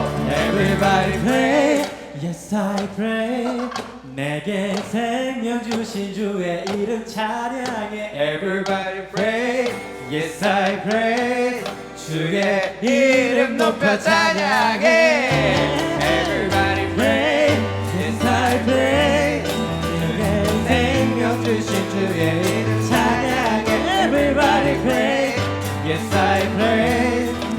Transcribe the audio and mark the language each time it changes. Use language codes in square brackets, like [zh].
[en] Everybody pray, yes I pray. [ko] 내게 생명 주신 주의 이름 찬양해. [en] Everybody pray, yes I pray. [ko] 주의 이름 높여 찬양해. [en] Everybody pray, yes I pray. [ko] 내게 생명 주신 주의 이름 찬양해. [en] Everybody pray, yes I pray.